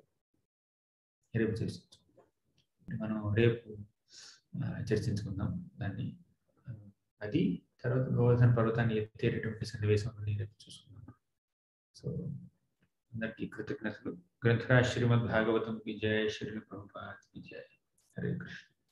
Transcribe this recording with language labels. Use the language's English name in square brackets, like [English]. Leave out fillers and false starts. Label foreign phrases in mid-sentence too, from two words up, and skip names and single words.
[Telugu] మనం రేపు చర్చించుకుందాం దాన్ని. అది తర్వాత గోవర్ధన పర్వతాన్ని ఎత్తేటటువంటి సన్నివేశం రేపు చూసుకుందాం. సో అందరికీ కృతజ్ఞతలు. గ్రంథరాజ్ శ్రీమద్ భాగవతం [Hindi] की जय, श्री ప్రభుపాద్ की जय. हरे कृष्ण.